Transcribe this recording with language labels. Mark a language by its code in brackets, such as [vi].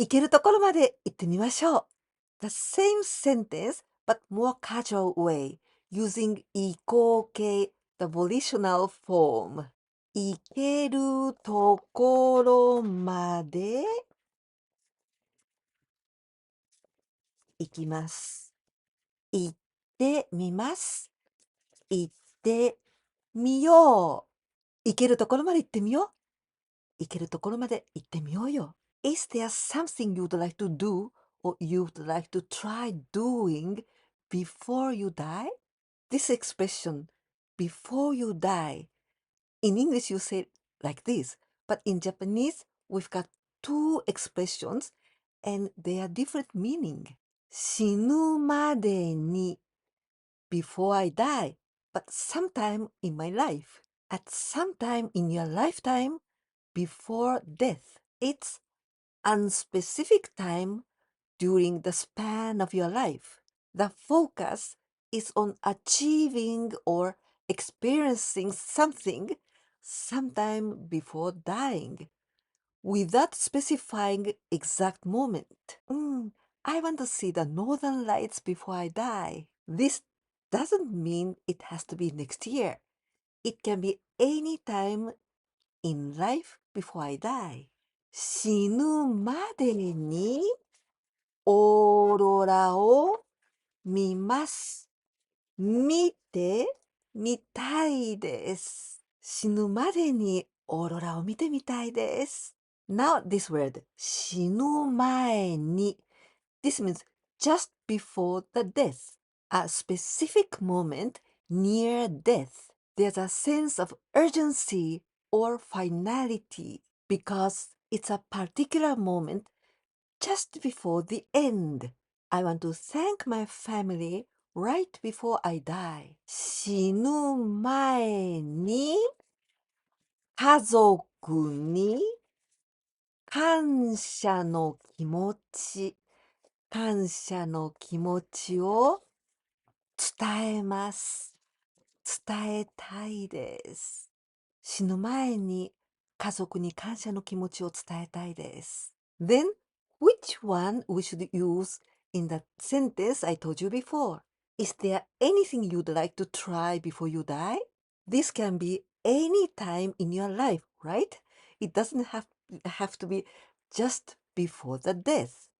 [ja] 行けるところまで行ってみましょう。 [en] The same sentence, but more casual way, using 移行形 the volitional form. [ja] 行けるところまで行きます。行ってみます。行ってみよう。行けるところまで行ってみよう。行けるところまで行ってみようよ。 [en] Is there something you'd like to do or you'd like to try doing before you die? This expression, before you die, in English you say it like this, but in Japanese we've got two expressions and they are different meaning. 死ぬまでに before I die, but sometime in my life, at some time in your lifetime, before death. It's unspecific time during the span of your life. The focus is on achieving or experiencing something sometime before dying, without specifying exact moment. I want to see the northern lights before I die. This doesn't mean it has to be next year. It can be any time in life before I die. [ja] 死ぬまでにオーロラを見ます。見てみたいです。死ぬまでにオーロラを見てみたいです。 [en] Now this word 死ぬ前に This means just before the death, a specific moment near death. There's a sense of urgency or finality because it's a particular moment just before the end. I want to thank my family right before I die. [ja] 死ぬ前に家族に感謝の気持ちを伝えます。伝えたいです。死ぬ前に家族に感謝の気持ちを伝えたいです。 [en] Then, which one we should use in the sentence I told you before? Is there anything you'd like to try before you die? This can be any time in your life, right? It doesn't have to be just before the death.